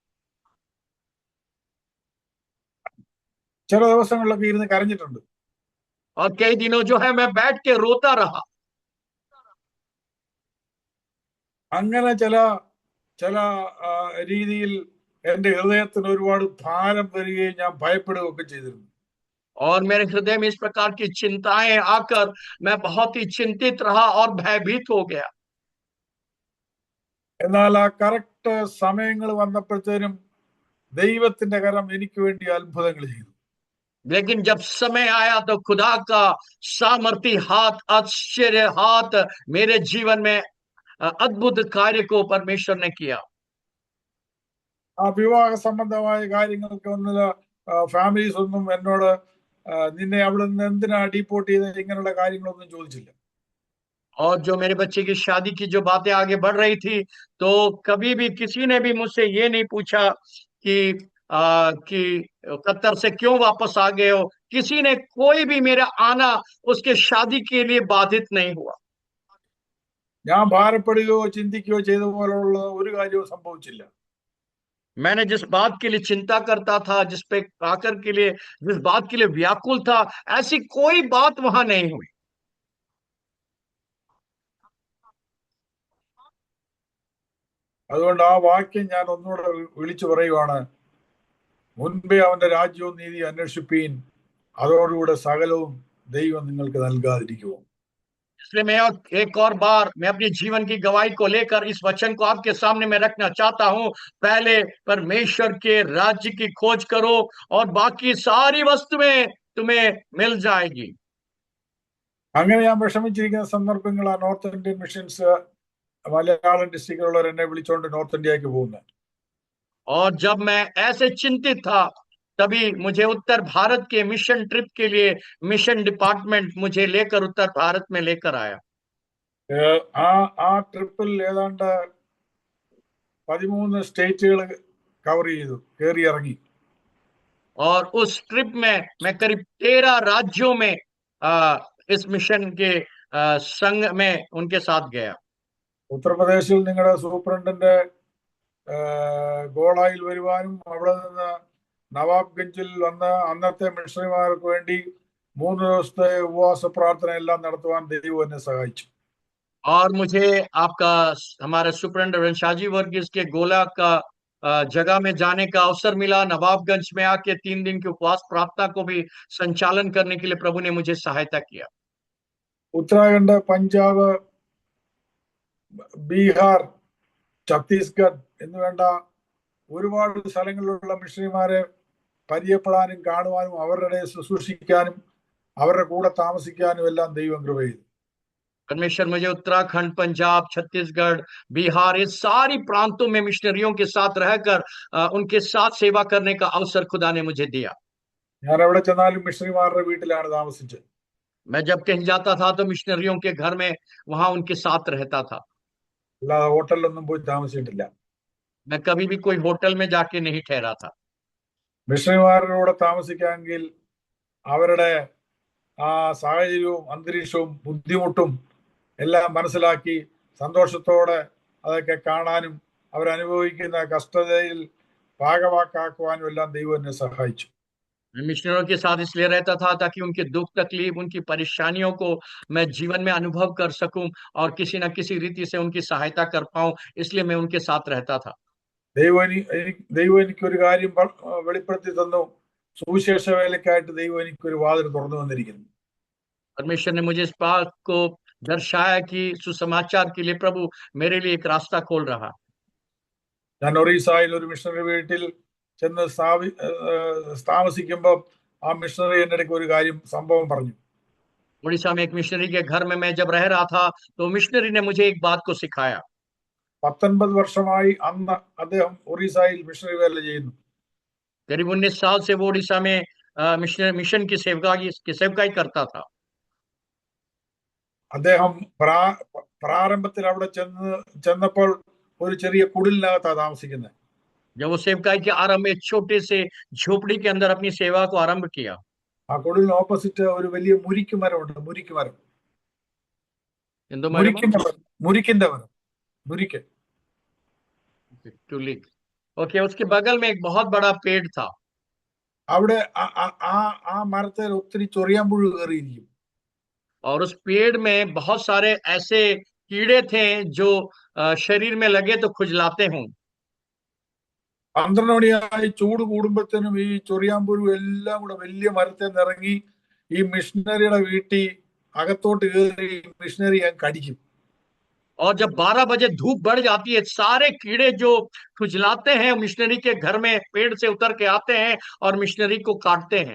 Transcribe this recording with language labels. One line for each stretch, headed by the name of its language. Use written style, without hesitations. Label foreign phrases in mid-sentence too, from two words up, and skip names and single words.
Malayalam: ചില ദിവസങ്ങളിലൊക്കെ ഇരുന്ന് കരഞ്ഞിട്ടുണ്ട്.
Hindi: और कई दिनों जो है मैं बैठ के रोता रहा।
Malayalam: അങ്ങനെ ചില രീതിയിൽ എന്റെ ഹൃദയത്തിന് ഒരുപാട് ഭാരം വരികയും ഞാൻ ഭയപ്പെടുകയൊക്കെ ചെയ്തിരുന്നു.
Hindi: और मेरे हृदय में इस प्रकार की चिंताएं आकर मैं बहुत ही चिंतित रहा और भयभीत हो गया।
Malayalam: എന്നാൽ ആ കറക്റ്റ് സമയങ്ങൾ വന്നപ്പോഴത്തേനും ദൈവത്തിന്റെ കരം എനിക്ക് വേണ്ടി അത്ഭുതങ്ങൾ ചെയ്തു.
Hindi: लेकिन जब समय आया तो खुदा का सामर्थी हाथ, आश्चर्य हाथ मेरे जीवन में अद्भुत कार्य को परमेश्वर ने किया।
Malayalam: ആ വിവാഹ സംബന്ധമായ കാര്യങ്ങൾക്ക് ഒന്നും ഫാമിലീസ് ഒന്നും എന്നോട് നിന്നെ അവിടെ നിന്ന് എന്തിനാ ഡീപ്പോർട്ട് ചെയ്ത് ഇങ്ങനെയുള്ള കാര്യങ്ങളൊന്നും ചോദിച്ചില്ല.
Hindi: और जो मेरे बच्चे की शादी की जो बातें आगे बढ़ रही थी, तो कभी भी किसी ने भी मुझसे ये नहीं पूछा कि कतर से क्यों वापस आ गए हो। किसी ने कोई भी मेरा आना उसके शादी के लिए बाधित नहीं हुआ।
Malayalam: ഞാൻ ഭാരപ്പെടുകയോ ചിന്തിക്കുകയോ ചെയ്ത പോലുള്ള ഒരു കാര്യവും സംഭവിച്ചില്ല.
Hindi: मैंने जिस बात के लिए चिंता करता था, जिस पे आकर के लिए जिस बात के लिए व्याकुल था, ऐसी कोई बात वहां नहीं हुई।
Malayalam: അതുകൊണ്ട് ആ വാക്യം ഞാൻ ഒന്നുകൂടെ വിളിച്ചു പറയുവാണ്. മുൻപേ അവന്റെ രാജ്യവും നീതി അന്വേഷിപ്പീൻ, അതോടുകൂടെ സകലവും ദൈവം നിങ്ങൾക്ക് നൽകാതിരിക്കുമോ.
Hindi: इसलिए मैं एक और बार मैं अपने जीवन की गवाही को लेकर इस वचन को आपके सामने मैं रखना चाहता हूं. पहले परमेश्वर के राज्य की खोज करो और बाकी सारी वस्तुएं तुम्हें मिल जाएगी.
Malayalam: അങ്ങനെ ഞാൻ വിഷമിച്ചിരിക്കുന്ന സന്ദർഭങ്ങൾ ആ നോർത്ത് ഇന്ത്യൻ മിഷൻസ് മലയാളം ഡിസ്ട്രിക്റ്റിലുള്ളവർ എന്നെ വിളിച്ചോണ്ട് നോർത്ത് ഇന്ത്യക്ക് പോകുന്നത്.
Hindi: और जब मैं ऐसे चिंतित था, तभी मुझे उत्तर भारत के
English: mission trip
Hindi: के लिए
English: mission department
Hindi: मुझे लेकर उत्तर भारत में लेकर आया.
Malayalam: ആ ട്രിപ്പിൽ ഏതാണ്ട് 13 സ്റ്റേറ്റുകൾ കവർ ചെയ്തു, കയറി ഇറങ്ങി.
Hindi: और उस ट्रिप में मैं करीब 13 राज्यों में इस मिशन के संघ में उनके साथ गया.
Malayalam: ഉത്തർപ്രദേശിൽ നിങ്ങളുടെ സൂപ്രണ്ടിന്റെ ഗോളായിൽ വരുവാനും അവിടെ നിന്ന് നവാബ്ഗഞ്ചിൽ വന്ന് അന്നത്തെ മിഷണറിമാർക്ക് വേണ്ടി 3 ദിവസത്തെ ഉപവാസ പ്രാർത്ഥന എല്ലാം നടത്തുവാൻ ദൈവം എന്നെ സഹായിച്ചു.
Hindi: और मुझे आपका हमारे सुप्रिंटेंडेंट रेवरेंड शाहजी वर्गीस के गोला का जगह में जाने का अवसर मिला. नवाबगंज में आके 3 दिन की उपवास प्रार्थना को भी संचालन करने के लिए प्रभु ने मुझे सहायता किया.
Malayalam: ഉത്തരാഖണ്ഡ്, പഞ്ചാബ്, ബീഹാർ, ഛത്തീസ്ഗഡ് എന്ന് വേണ്ട ഒരുപാട് സ്ഥലങ്ങളിലുള്ള മിഷണറിമാരെ പരിചയപ്പെടാനും കാണുവാനും അവരുടെ ശുശ്രൂഷിക്കാനും അവരുടെ കൂടെ താമസിക്കാനും എല്ലാം ദൈവം കൃപ ചെയ്തു.
Hindi: परमेश्वर मुझे उत्तराखंड, पंजाब, छत्तीसगढ़, बिहार, ये सारी प्रांतों में मिशनरियों के साथ रहकर उनके साथ सेवा करने का अवसर खुदा ने मुझे दिया.
Malayalam: ഞാൻ എവിടെ ചെന്നാലും മിഷണറിമാരുടെ വീട്ടിലാണ് താമസിച്ചത്.
Hindi: मैं जब कहीं जाता था तो मिशनरियों के घर में वहां उनके साथ रहता था.
Malayalam: അല്ലാതെ ഹോട്ടലിലൊന്നും പോയി താമസിച്ചിട്ടില്ല.
Hindi: मैं कभी भी कोई होटल में जाके नहीं ठहरा था.
Malayalam: മിഷണറിമാരുടെ കൂടെ താമസിക്കാമെങ്കിൽ അവരുടെ ആ സാഹചര്യവും അന്തരീക്ഷവും ബുദ്ധിമുട്ടും എല്ലാം മനസ്സിലാക്കി സന്തോഷത്തോടെ അതൊക്കെ കാണാനും അവരനുഭവിക്കുന്ന കഷ്ടതയിൽ ഭാഗവാക്കാക്കുവാനും എല്ലാം ദൈവം എന്നെ സഹായിച്ചു.
Hindi: मैं मिशनरियों के साथ इसलिए रहता था ताकि उनके दुख तकलीफ, उनकी परेशानियों को मैं जीवन में अनुभव कर सकूं और किसी न किसी रीति से उनकी सहायता कर पाऊं, इसलिए मैं उनके साथ रहता था.
Malayalam: ദൈവം എനിക്കൊരു കാര്യം വെളിപ്പെടുത്തി തന്നു. സുവിശേഷ വേലയ്ക്കായിട്ട് ദൈവം എനിക്കൊരു വാതിൽ തുറന്നു വന്നിരിക്കുന്നു.
Hindi: परमेश्वर ने मुझे इस बात को दर्शाया कि सुसमाचार के लिए प्रभु मेरे लिए एक रास्ता खोल रहा.
Malayalam: ഞാൻ ഒറീസയിൽ ഒരു മിഷണറി വീട്ടിൽ ചെന്ന് താമസിക്കുമ്പോൾ ആ മിഷണറി എൻ്റെ ഇടയ്ക്ക് ഒരു സംഭവം പറഞ്ഞു.
Hindi: उड़ीसा में एक मिशनरी के घर में मैं जब रह रहा था तो मिशनरी ने मुझे एक बात को सिखाया.
Malayalam: 19 വർഷമായി അന്ന് അദ്ദേഹം ഒറീസയിൽ മിഷണറി വേല ചെയ്യുന്നു.
Hindi: करीब 19 साल से वो उड़ीसा में मिशन की सेवकाई करता था.
Malayalam: അദ്ദേഹം പ്രാരംഭത്തിൽ അവിടെ ചെന്നപ്പോൾ ഒരു ചെറിയ കുടിലിനകത്താണ് താമസിക്കുന്നത്.
Hindi: जब वो सेवकाई के आरंभ में छोटे से झोपड़ी के अंदर अपनी सेवा को आरंभ किया.
Malayalam: ആ കുടിലിന് ഓപ്പോസിറ്റ് ഒരു വലിയ മുരിക്കുമരമുണ്ട്. മുരിക്കുമരം.
Hindi: ओके, उसके बगल में एक बहुत बड़ा पेड़ था.
Malayalam: അവിടെ ആ മരത്തിൽ ഒത്തിരി ചൊറിയാമ്പുഴു കയറിയിരിക്കും.
Hindi: और उस पेड़ में बहुत सारे ऐसे कीड़े थे जो शरीर में लगे तो खुजलाते हों.
Malayalam: 12 മണിയായി ചൂട് കൂടുമ്പോഴത്തേനും ഈ ചൊറിയാമ്പുഴു എല്ലാം കൂടെ വലിയ മരത്തിൽ നിറങ്ങി ഈ മിഷണറിയുടെ വീട്ടിൽ അകത്തോട്ട് കയറി മിഷണറി കടിക്കും.
Hindi: और जब 12 बजे धूप बढ़ जाती है, सारे कीड़े जो खुजलाते हैं मिशनरी के घर में पेड़ से उतर के आते हैं और मिशनरी को काटते हैं.